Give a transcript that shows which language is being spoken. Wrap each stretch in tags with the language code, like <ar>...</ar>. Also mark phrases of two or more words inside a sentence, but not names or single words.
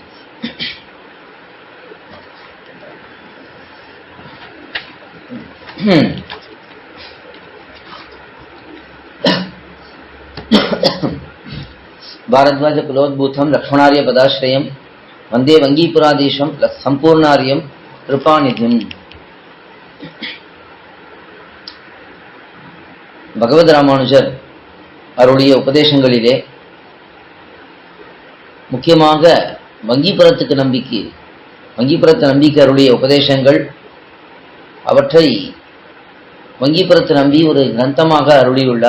<sa>भारद्वाज कुलोद्भूतं लक्ष्मणार्य पदाश्रयं वंदे वंगीपुराधीशं संपूर्णार्यं कृपानिधिं.</sa> <ta>பகவத் ராமானுஜர் அவருடைய உபதேசங்களிலே முக்கியமாக வங்கிப்புறத்து நம்பிக்கை அவருடைய உபதேசங்கள், அவற்றை வங்கிப்புறத்து நம்பி ஒரு கிரந்தமாக அருளியுள்ளார்.</ta>